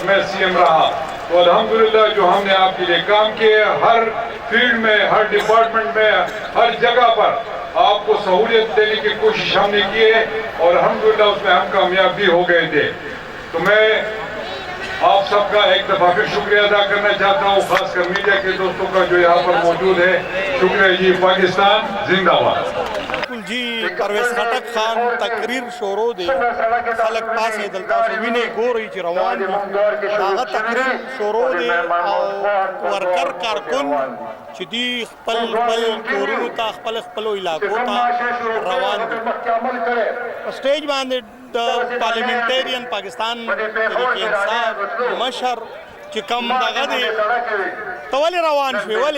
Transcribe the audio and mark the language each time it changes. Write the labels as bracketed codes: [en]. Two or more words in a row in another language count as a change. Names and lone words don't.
[ur] میں سی ایم رہا تو الحمدللہ جو ہم نے آپ کے لیے کام کیے ہر فیلڈ میں ہر ڈپارٹمنٹ میں ہر جگہ پر آپ کو سہولیت دینے کی کوشش ہم نے کی ہے اور الحمدللہ اس میں ہم کامیاب بھی ہو گئے تھے تو میں آپ سب کا ایک دفعہ پھر شکریہ ادا کرنا چاہتا ہوں خاص کر میڈیا کے دوستوں کا جو یہاں پر موجود ہے شکریہ جی پاکستان زندہ باد [ps] جی پرویز خټک خان تقریر شروع دی خلک پاسې دلته وینې ګورئ چې روان دي هغه تقریر شروع دی او ورکر کارکن چې دی خپل کورونو ته خپلو علاقو ته روان دي په سټیج باندې د پارلیمنټریان پاکستان تحریک انصاف مشر چې کم دغه دی ته ولې روان شوې ولې